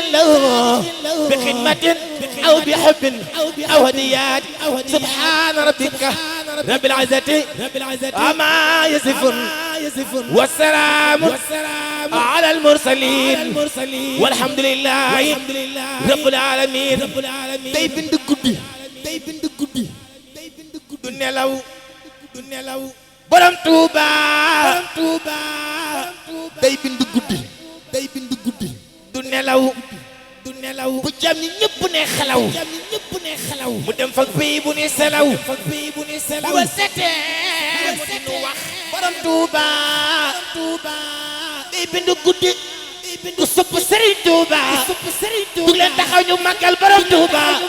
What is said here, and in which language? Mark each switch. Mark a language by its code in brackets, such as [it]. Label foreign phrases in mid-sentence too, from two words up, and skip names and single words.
[ar] لهما بخدمة أو بحب أو هديات سبحان ربك رب العزة عما يصفون والسلام على المرسلين والحمد لله رب العالمين [wo] day bind guddi du nelaw borom Tuuba day bind guddi du nelaw bu jam ñi ñëpp ne xalaw mu dem fa pays bu ni selaw bu setee mu di nu wax borom Tuuba day bind guddi du sopp Serigne Touba du leen taxaw ñu màggal borom Touba